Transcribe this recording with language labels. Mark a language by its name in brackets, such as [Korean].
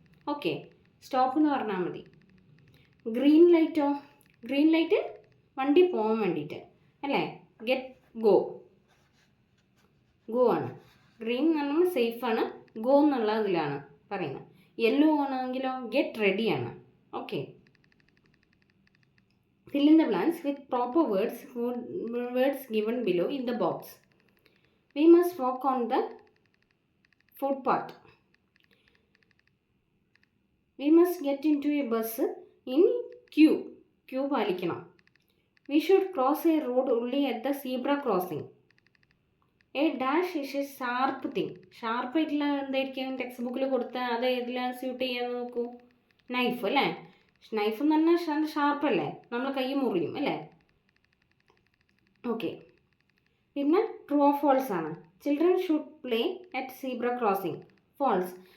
[Malayalam] Okay, stop എന്ന് പറഞ്ഞാൽ മതി. ഗ്രീൻ ലൈറ്റ് വണ്ടി പോകാൻ വേണ്ടിയിട്ട് അല്ലേ. ഗെറ്റ് ഗോ ഗോ ആണ്. ഗ്രീൻ എന്ന് പറഞ്ഞാൽ സേഫാണ്, ഗോ എന്നുള്ള ഇതിലാണ് പറയുന്നത്. യെല്ലോ ആണെങ്കിലോ ഗെറ്റ് റെഡിയാണ്. Okay. [English] Fill in the blanks with proper words given below in the box. We must walk on the footpath. We must get into a bus in queue. [Malayalam] Queue പാലിക്കണം. [English] We should cross a road only at the zebra crossing. A dash is a sharp thing. [Malayalam] Sharp ആയിട്ടുള്ള എന്തായിരിക്കും text ബുക്കിൽ കൊടുത്താൽ അത് ഏതിലാണ് suit ചെയ്യാൻ നോക്കൂ? Knife അല്ലേ? നൈഫ് എന്ന് പറഞ്ഞാൽ ഷാർപ്പല്ലേ, നമ്മൾ കൈ മുറിയും അല്ലേ? ഓക്കെ. പിന്നെ ട്രൂ ഓർ ഫോൾസ് ആണ്. [English] Children should play at zebra crossing. [Malayalam] False.